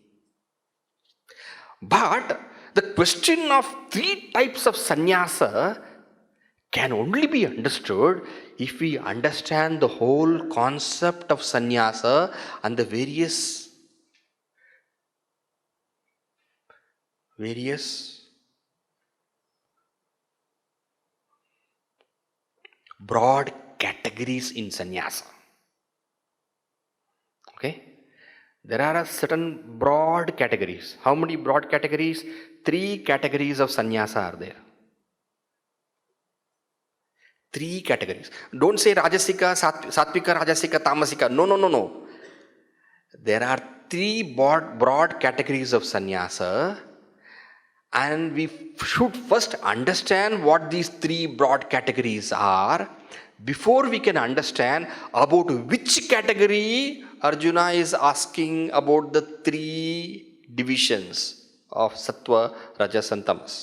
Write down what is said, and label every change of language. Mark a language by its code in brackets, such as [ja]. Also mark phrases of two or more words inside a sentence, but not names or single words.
[en] But the question of three types of sannyasa can only be understood if we understand the whole concept of sannyasa and the various broad categories in sannyasa. Okay? There are certain broad categories. How many broad categories? 3 categories of sannyasa are there. 3 categories. Don't say [sa] rajasika, sattvika, rajasika, tamasika. [en] No. There are 3 broad categories of sannyasa, and we should first understand what these 3 broad categories are before we can understand about which category Arjuna is asking about the 3 divisions of [sa] sattva, rajas [en] and tamas.